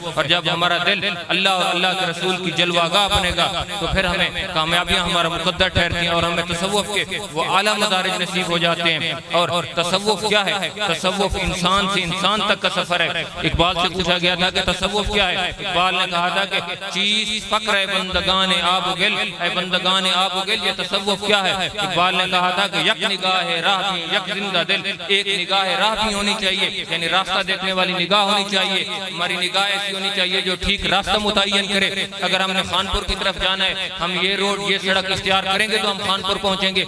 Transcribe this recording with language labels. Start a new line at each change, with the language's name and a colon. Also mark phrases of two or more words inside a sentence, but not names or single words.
Urdu: اور جب ہمارا دل اللہ اور اللہ کے رسول کی جلوہ گاہ بنے گا تو پھر ہمیں کامیابیاں ہمارا مقدر ٹھہرتی ہیں اور ہمیں تصوف کے وہ اعلیٰ مدارج نصیب ہو جاتے ہیں۔ اور تصوف کیا ہے؟ تصوف انسان سے انسان تک کا سفر ہے۔ اقبال سے پوچھا گیا تھا کہ تصوف کیا ہے؟ اقبال نے کہا تھا کہ
Persian: چیز فقر اے بندگان آب و گل، اے بندگان آب و گل،
Urdu: یہ تصوف کیا ہے؟ اقبال نے کہا تھا کہ
Persian: یک نگاہ راہ بھی یک زندہ دل،
Urdu: ایک نگاہ راہ بھی ہونی چاہیے، یعنی راستہ دیکھنے والی نگاہ ہونی چاہیے۔ ہماری نگاہ ایسی ہونی چاہیے جو ٹھیک راستہ متعین کرے۔ اگر ہم نے خانپور کی طرف جانا ہے، ہم یہ روڈ یہ سڑک اختیار کریں گے تو ہم خانپور پہنچیں گے۔